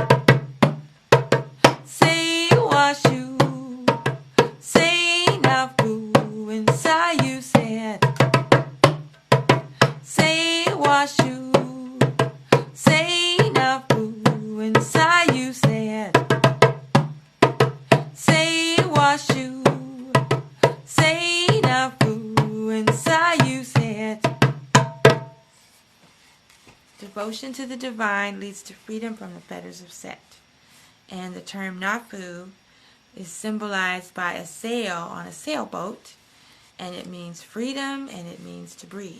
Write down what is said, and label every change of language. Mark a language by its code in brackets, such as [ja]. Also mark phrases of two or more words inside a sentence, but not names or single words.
[en] Say washu, say nafu, inside you said. Say washu, say nafu, inside you said. Say washu, say nafu, inside you said. Devotion to the divine leads to freedom from the fetters of Set. And the term nafu is symbolized by a sail on a sailboat, and it means freedom and it means to breathe.